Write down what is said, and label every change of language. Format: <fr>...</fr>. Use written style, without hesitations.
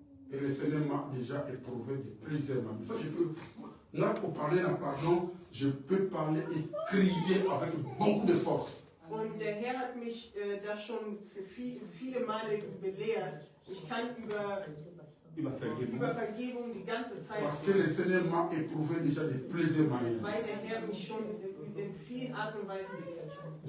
<fr>Et le Seigneur m'a déjà éprouvé de plusieurs moments. Ça, je peux, là, pour parler d'un pardon, je peux parler et crier avec beaucoup de force.</fr> <de>Und der Herr hat mich das schon für viele Male belehrt. Ich kann über Vergebung die ganze Zeit</de> <fr>Parce que le Seigneur m'a éprouvé déjà de plusieurs manières.</fr> <de>weil der Herr mich schon in vielen Art und Weisen belehrt hat.</de>